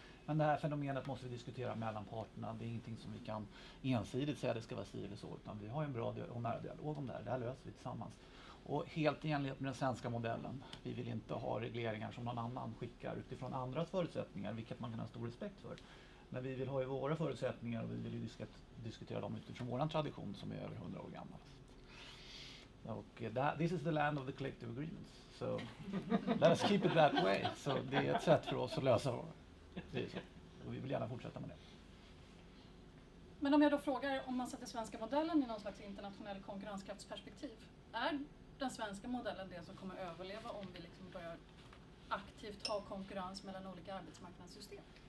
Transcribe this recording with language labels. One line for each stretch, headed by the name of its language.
Swedish: Men det här fenomenet måste vi diskutera mellan parterna. Det är ingenting som vi kan ensidigt säga att det ska vara si eller så, utan vi har en bra och nära dialog om det här. Det här löser vi tillsammans. Och helt i enlighet med den svenska modellen. Vi vill inte ha regleringar som någon annan skickar utifrån andras förutsättningar, vilket man kan ha stor respekt för. Men vi vill ha ju våra förutsättningar och vi vill ju diskutera dem utifrån vår tradition som är över 100 år gammal. Och
English: this is the land of the collective agreements. So let us keep it that way.
Swedish: Så det är ett sätt för oss att lösa det. Är så. Och vi vill gärna fortsätta med det. Men om jag då frågar, om man sätter svenska modellen i någon slags internationell konkurrenskraftsperspektiv, är den svenska modellen det som kommer överleva om vi liksom börjar aktivt ha konkurrens mellan olika arbetsmarknadssystem?